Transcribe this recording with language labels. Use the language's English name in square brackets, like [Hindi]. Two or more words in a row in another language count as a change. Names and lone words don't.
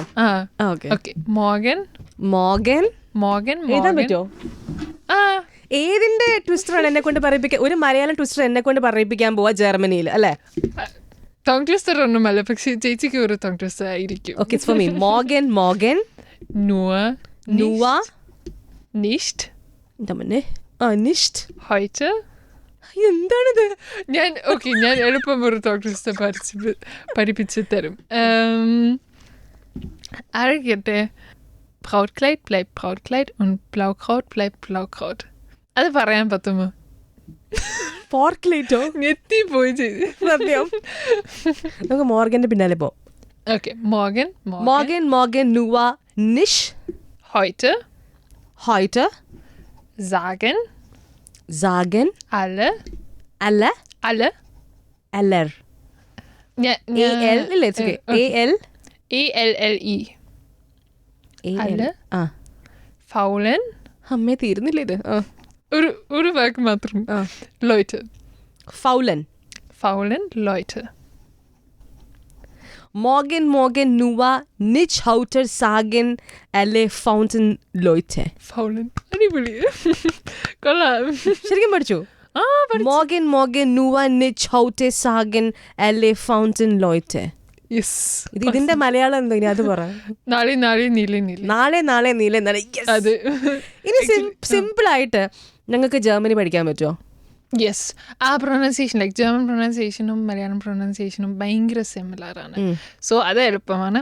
[Malayalam] ഓക്കെ. മോർഗൻ എഴുതാൻ പറ്റുമോ? ഏതിന്റെ ട്വിസ്റ്ററാണ് എന്നെ കൊണ്ട് പറയിപ്പിക്കാൻ? ഒരു മലയാളം ട്വിസ്റ്റർ എന്നെ കൊണ്ട് പറയിപ്പിക്കാൻ പോവാ ജർമ്മനിയിൽ, അല്ലേ? [English] tongue twister [Malayalam] ഒന്നുമല്ല, പക്ഷെ ചേച്ചിക്ക് ഒരു [English] tongue twister [Malayalam] ആയിരിക്കും. [English] okay, it's for me. [German] Morgen nur nicht nicht heute. [Malayalam] എന്താണിത്? ഞാൻ എളുപ്പം ഒരു ടങ് ട്വിസ്റ്റർ പഠിപ്പിച്ചു തരും. അറിയട്ടെ. [German] Brautkleid bleibt Brautkleid und Blaukraut bleibt Blaukraut. [Malayalam] അത് പറയാൻ പറ്റുമോ? പോർക്ക്ലേറ്റോ? ഞെട്ടിപ്പോയി ചെയ്ത്. സത്യം. നമുക്ക് മോർഗന്റെ പിന്നാലെ പോ. ഓക്കെ. മോർഗൻ [German] nur nicht heute sagen alle aller alle aller AL [English] let's get [German] AL ALLE alle faulen. [Malayalam] അമ്മേ, തീരുന്നില്ല ഇത്. ഒരു വാക്ക് മാത്രം. [German] Leute. faulen Leute. Morgen nur nicht heute sagen alle faulen Leute. Faulen. [Malayalam] അടിപൊളി. കൊള്ളാം. ശരിക്കും പഠിച്ചു? [German] Morgen nur nicht heute sagen alle faulen Leute. [English] Yes. [Malayalam] ഇതിന്റെ മലയാളം എന്തെങ്കിലും അത് പറ. നാളെ നീലെ. നാളെ നീലെ. അത് ഇനി സിമ്പിൾ ആയിട്ട് ഞങ്ങൾക്ക് ജർമ്മനി പഠിക്കാൻ പറ്റുമോ? യെസ്. ആ [English] pronunciation like German [Malayalam] പ്രൊനൗൺസിയേഷനും മലയാളം പ്രൊനൗൺസിയേഷനും ഭയങ്കര സിമിലർ ആണ്. സോ അത് എളുപ്പമാണ്.